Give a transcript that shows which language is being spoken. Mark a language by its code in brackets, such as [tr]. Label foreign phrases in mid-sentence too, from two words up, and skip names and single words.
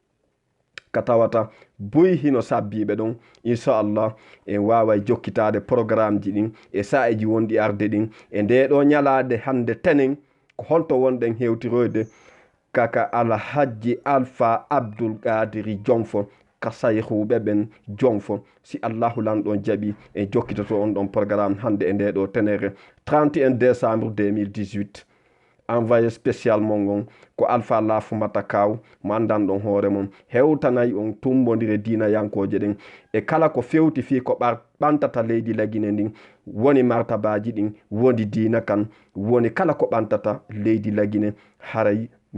[ff] ka tawata boyi hino sabbiɓe ɗon inchallah en wawa jokkitade programme ji ɗin e sa'eji wonɗi arde ɗin e nde ɗo ñalade hande tenen ko holto wonɗen hewtiroyde kaka Alhaji Alpha Abdoul Kadiri Jonfo ka sayhuɓe ɓen Jonfo si Allahu lanɗon jaaɓi e jokkitoto on ɗon programme hande e nde ɗo tenere 31 décembre 2018 [fr] envoyé spécial [ff] mon on ko Alpha Lafumata Kaw mo andanɗon hoore mum hewtanayi on tumbodire dina yankoje ɗen e kala ko fewti fi ko ɓantata leydi Lagine ndin woni martabaji ɗin woni dina kan woni kala ko ɓantata leydi Lagine haray miɗo